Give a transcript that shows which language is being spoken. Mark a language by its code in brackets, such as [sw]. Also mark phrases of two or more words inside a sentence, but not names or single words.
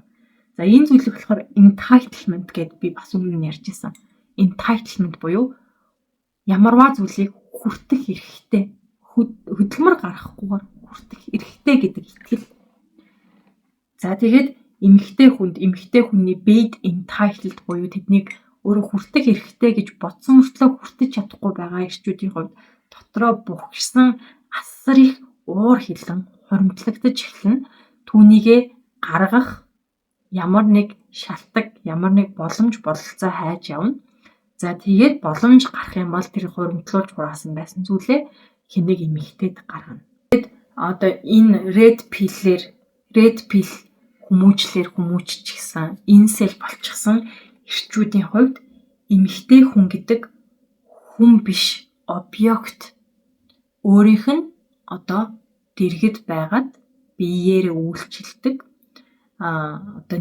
[mn] За энэ зүйлийг болохоор entitlement гэдээ би бас өмнө нь ярьжсэн. Entitlement буюу ямарваа зүйлийг хүртэх эрхтэй, хөдөлмөр гаргахгүйгээр хүртэх эрхтэй гэдэг итгэл. За тэгээд эмэгтэй хүний [en] being entitled [mn] буюу тэднийг өөрөө хүртэх эрхтэй гэж бодсон мөртлөө хүртэж чадахгүй байгаа эрчүүдийн хувьд дотроо бухгсан асар их уур хилэн хуримтлагдаж эхэлнэ. Түүнийгээ гаргах ямар нэг шалтгаан, ямар нэг боломж бололцоо хайж явна. За тэгээд боломж гарах юм бол тэр хуримтлуулж хураасан байсан зүйлээ хэнийг эмэгтэйд гаргана. Тэгэд одоо энэ [en] red pill [mn] хүмүүжчихсэн, incel болчихсон эрчүүдийн хувьд эмэгтэй хүн гэдэг хүн биш объект өөрийнх нь одоо дэргэд байгаад биеэрээ үйлчилдэг одоо